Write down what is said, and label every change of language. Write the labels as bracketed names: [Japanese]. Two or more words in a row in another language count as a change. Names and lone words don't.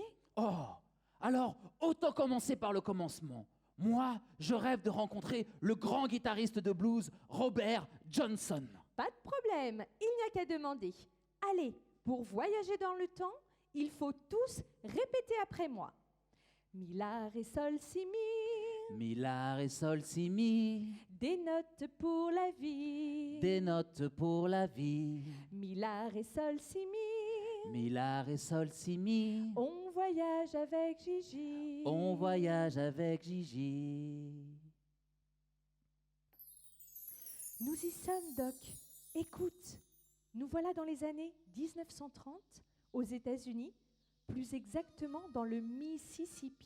[French] Oh, alors autant commencer par le commencement. Moi, je rêve de rencontrer le grand guitariste de blues, Robert Johnson. Pas de problème, il n'y a qu'à demander. Allez, pour voyager dans le temps, il faut tous répéter après moi. Mi, la, ré, sol, si, mi. Mi, la, ré, sol, si, mi. Des notes pour la vie. Des notes pour la vie. Mi, la, ré, sol, si, mi. Mi, la, ré, sol, si, mi. On voyage avec Gigi. On voyage avec Gigi. Nous y sommes, Doc. Écoute, nous voilà dans les années 1930, aux États-Unis, plus exactement dans le Mississippi.